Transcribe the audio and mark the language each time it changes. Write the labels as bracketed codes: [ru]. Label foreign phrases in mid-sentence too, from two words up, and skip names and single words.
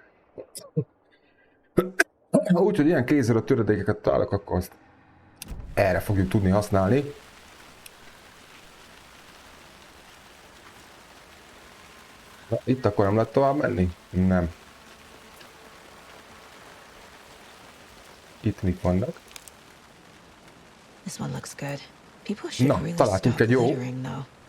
[hu] Úgyhogy ilyen kézzel a töredékeket találok, akkor azt erre fogjuk tudni használni. Na, itt akkor nem lehet tovább menni? Nem. Itt mik vannak? [en] This one looks good. People should really [hu] találtunk [en] stop [hu] egy jó. [en] littering, though.